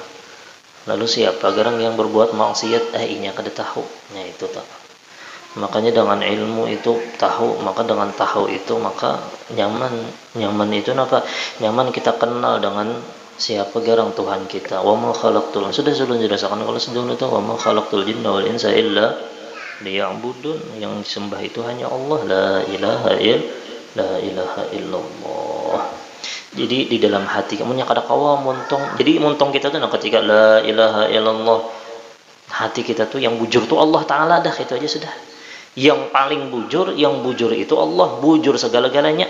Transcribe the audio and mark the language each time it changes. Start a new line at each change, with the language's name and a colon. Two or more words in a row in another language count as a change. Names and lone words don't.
Indonesian: Lalu siapa garang yang berbuat maksiat?
Banjar: Inya kada tahu. Nah itu tak.
Indonesian: Makanya dengan ilmu itu tahu, maka dengan tahu itu maka nyaman itu apa? Nyaman kita kenal dengan siapa garang Tuhan kita.
Arabic: وما خلقت,
Indonesian: sudah jelaskan kalau sebelum itu
Arabic: وما خلقت الجن والإنس إلا ليعبدون.
Indonesian: Yang disembah itu hanya Allah,
Arabic: لا إله إلا الله.
Banjar: Jadi di dalam hati kamu kada kawa montong. Jadi montong kita tuh ketika
Arabic: لا إله إلا الله,
Banjar: hati kita tuh yang bujur tuh Allah Ta'ala dah, itu aja sudah.
Indonesian: Yang paling bujur, yang bujur itu Allah, bujur segala-galanya.